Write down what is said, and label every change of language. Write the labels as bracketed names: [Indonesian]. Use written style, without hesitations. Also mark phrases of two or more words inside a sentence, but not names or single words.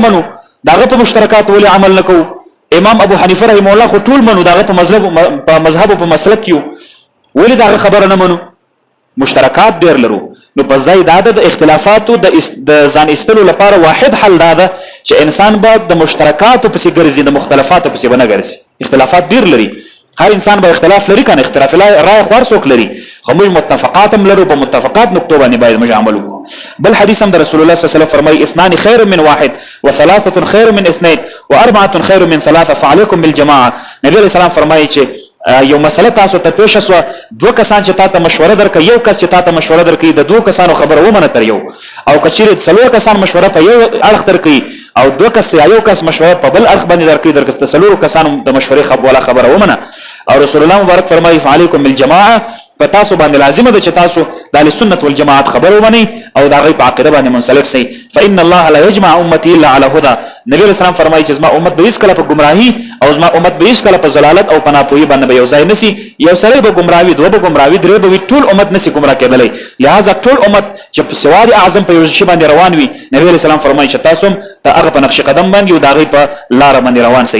[Pashto] منو دغه په مشترکات ولی عمل نکوه امام ابو حنیفه [Arabic] رحم الله [Pashto] خو ټول منو دغه په مذهب په مسلک یو ولی دغه خبره نه منو مشترکات ډیر لرو نو په ځای دا د اختلافاتو د ځان استلو لپاره واحد حل دا ده چې انسان باید د مشترکاتو پسې ګرځي د مختلفاتو پسې ونه ګرځي اختلافات ډیر لري هر انسان به اختلاف لري کنه، اختلاف رائے خور څوک لري، خو موږ متفقات هم لرو، په متفقات نقطو باندې باید موږ عمل وکړو. بل حدیث هم د رسول الله صلی الله علیه وسلم فرمایي [Arabic] اثنان خیر من واحد وثلاثه خیر من اثنين واربعه خیر من ثلاثه فعليكم بالجماعه. [Pashto] نبی علیہ السلام فرمایي چې یو مسله تاسو ته پیښ شوه، دوه کسان چې تاسو ته مشوره درکړي، یو کس چې تاسو ته مشوره درکړي د دوه کسانو خبره ومنه تر یو، او کچېرې څلور کسان مشوره په یو اړخ درکړي او دوه کس یا یو کس مشوره په بل اړخ باندې درکړي، درکسته څلور کسانو د مشورې خبره ومنه. او رسول الله مبارک فرمایي [Arabic] فعليكم بالجماعه، [Pashto] په تاسو باندې لازمه ده چې تاسو د اهل سنت والجماعت خبر ومنئ او دا غي په عقیده باندې منسلک سئ. [Arabic] فإن الله لا يجمع امتي الا على هدى. [Pashto] نبی رسول الله فرمایي چې زما امت به هیڅ کله په گمراهي او زما امت به هیڅ کله په ضلالت او په ناپوهي باندې به یو ځای نسی. یو سړی به گمراهي، دوه به گمراهي، درې به ټول امت نسی گمراه کېدلی. لہذا ټول امت چې په سواد اعظم په یو شی باندې روان وي، نبی رسول الله فرمایي چې تاسو هم هغه په نقش قدم باندې او دا غي په لار باندې روان سئ.